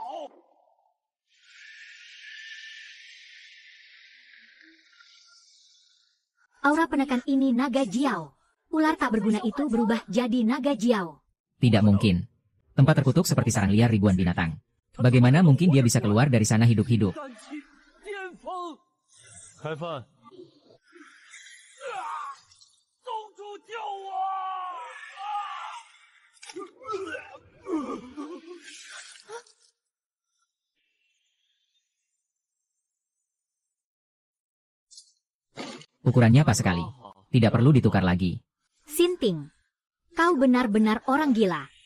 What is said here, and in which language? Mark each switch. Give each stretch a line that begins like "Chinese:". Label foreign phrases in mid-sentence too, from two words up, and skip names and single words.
Indonesian: Aura penekan ini naga jiao. Ular tak berguna itu berubah jadi naga jiao. Tidak mungkin. Tempat terkutuk seperti sarang liar ribuan binatang. Bagaimana mungkin dia bisa keluar dari sana hidup-hidup?
Chinese: 开饭。宗主救我！
Indonesian: Ukurannya pas sekali. Tidak perlu ditukar lagi. Sinting, kau benar-benar orang gila.